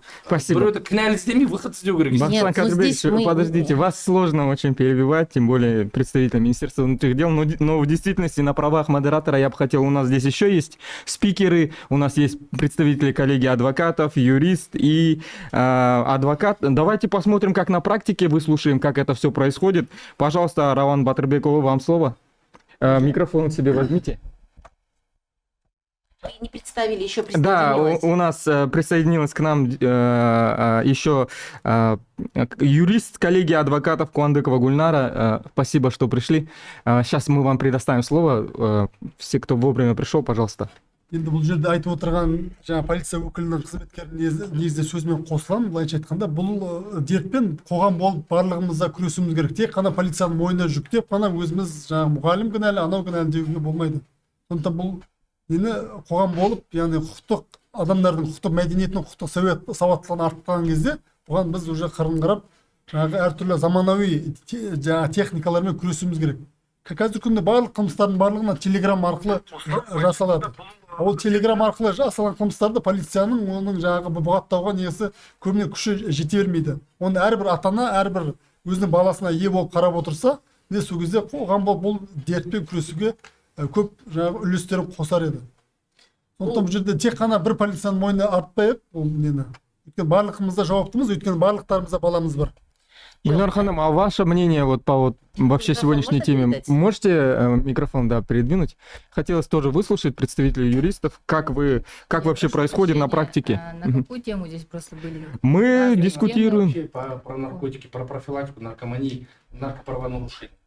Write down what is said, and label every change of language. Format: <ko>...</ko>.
<kk>Біреуді кінәлі іздемей,</kk> <ru>выход</ru> <kk>іздеу керек.</kk> <ru>Бахтияр Кадырбекович, подождите, вас сложно очень перебивать, тем более представитель Министерства внутренних дел, но в действительности на правах модератора я бы хотел, у нас здесь еще есть спикеры, у нас есть представители коллегии адвокатов, юрист и адвокат. Давайте посмотрим, как на практике, выслушаем, как это все происходит. Пожалуйста, Раван Батырбекова, вам слово. Микрофон себе возьмите. Вы не представили, еще Да, присоединилась. у нас присоединилась к нам еще юрист коллегии адвокатов Куандыкова Гульнара. Спасибо, что пришли. Сейчас мы вам предоставим слово. Все, кто вовремя пришел, пожалуйста.</ru> <kk>Енді бұл жерде айтып отырған жаңа полиция өкілінің қызметкерінің негізде сөзімен қосыламын. Былайша айтқанда бұл дертпен қоғам болып барлығымыз да күресуіміз керек. Тек қана полицияның мойнына жүктеп қана өзіміз жаңа мұғалім кінәлі, анау кінәлі деуге болмайды. Сондықтан бұл нені қоғам болып, яғни құқықтық адамдардың құқықтық мәдениетінің құқықтық сауаттылығын арттырған кезде бұған біз</kk> <ru>уже</ru> <kk>қырын қарап жаңағы әртүрлі заманауи жаңа техникалармен күресуіміз керек. Қазіргі күнде барлық қылмыстардың барлығына телеграм арқылы жасалады. Ол телеграм арқылы жасалған қылмыстарды полицияның оның жаңағы бұғаттауға несі көбіне күші жете бермейді. Оны әрбір ата-ана, әрбір өзінің баласына ие болып қарап отырса, сол кезде қоғам бұл дертпен күресуге көп жаңағы үлестерін қосар еді. Сондықтан бұл жерде тек қана бір полицияның мойнына артпайық, ол нені. Өйткені барлығымызда жауаптымыз, өйткені барлықтарымызда баламыз бар.</kk> <ru>Гульнар ханым, а ваше мнение вот по вообще сегодняшней теме? Можете микрофон передвинуть? Хотелось тоже выслушать представителей юристов, как вообще происходит на практике. На какую тему здесь просто были? Мы дискутируем про наркотики, про профилактику наркомании, наркоправонарушений.</ru>